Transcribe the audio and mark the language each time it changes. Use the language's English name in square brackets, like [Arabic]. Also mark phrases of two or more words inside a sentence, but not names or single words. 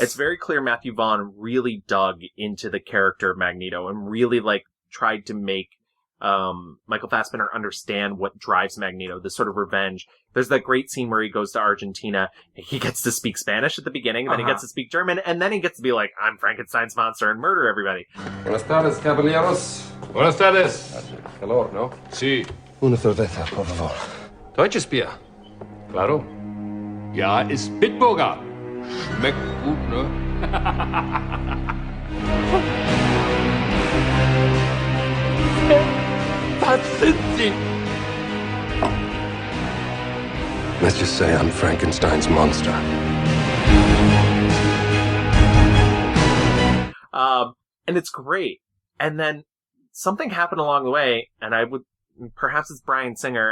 [English] It's very clear Matthew Vaughn really dug into the character of Magneto and really, like, tried to make Michael Fassbender understand what drives Magneto, this sort of revenge. There's that great scene where he goes to Argentina. He gets to speak Spanish at the beginning, then he gets to speak German, and then he gets to be like, I'm Frankenstein's monster and murder everybody. [Spanish] Buenas tardes, caballeros. Buenas tardes. Calor, ¿no? Sí. Una cerveza, por favor. [German] Deutsches Bier. Claro. Ja, ist Bitburger. Schmeckt gut, ne? Was sind Sie? [English] Let's just say I'm Frankenstein's monster. And it's great. And then something happened along the way, and perhaps it's Bryan Singer.